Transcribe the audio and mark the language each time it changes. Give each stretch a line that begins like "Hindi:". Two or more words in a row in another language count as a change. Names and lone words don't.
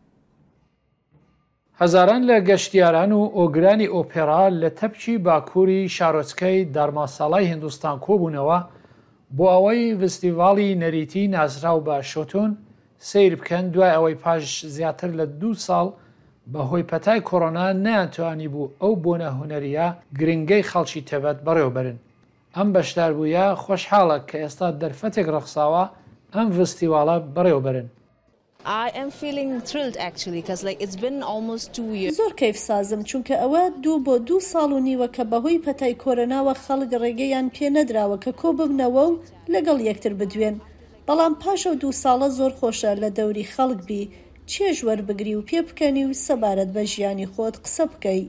Central Kurdish: هەزاران لە گەشتیاران و ئۆگرانی ئۆپێرا لە تەپچی باکووری شارۆچکەی دارماساڵای هندوستان کۆبوونەوە بۆ ئەوەی فستیڤاڵی نەریتی نازراو بە شۆتۆن سیر بکەن دوای ئەوەی پاش زیاتر لە 2 ساڵ بەهۆی پەتای کۆڕۆنا نەیانتوانی بوو ئەو بۆنە هونەریە گرنگەی خەڵکی تێبەت بەڕێوەبرن. ئەم بەشداربوویە خۆشحاڵە کە ئێستا دەرفەتێک ڕەخساوە ئەم فستیڤاڵە بەڕێوەبرن.
English: I am feeling thrilled actually because like it's been almost 2 years.
Central Kurdish: زۆر کەیف سازم چونکە ئەوە 2 بۆ 2 ساڵ و نیوە کە بەهۆی پەتای کۆرۆناوە خەڵک ڕێگەیان پێ نەدراوە کە کۆ ببنەوە و لەگەڵ یەکتر بدوێن. بەڵام پاشە 2 ساڵە زۆر خۆشە لە دەوری خەڵک بی چێژ وەربگری و پێ بکەنی و سەبارەت بە ژیانی خۆت قسە بکەی.